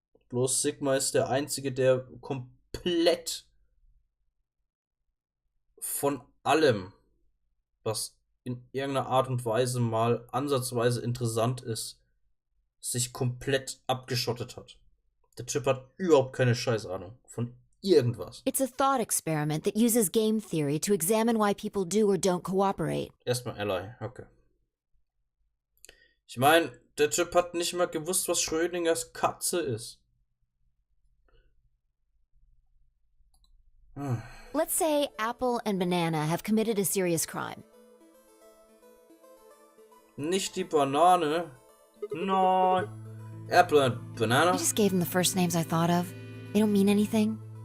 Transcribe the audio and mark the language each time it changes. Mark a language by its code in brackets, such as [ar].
[de] Bloß Sigma ist der einzige, der komplett von allem, was in irgendeiner Art und Weise mal ansatzweise interessant ist, sich komplett abgeschottet hat. Der Typ hat überhaupt keine Scheißahnung von irgendwas. [en] It's a thought experiment that uses game theory to examine why people do or don't cooperate. [de] Erstmal Ally, okay. Ich meine, der Typ hat nicht mal gewusst, was Schrödingers Katze ist. [en] Let's say Apple and Banana have committed a serious crime. [de] Nicht die Banane. [en] No. Apple and Banana. I just gave them the first names I thought of. They don't mean anything.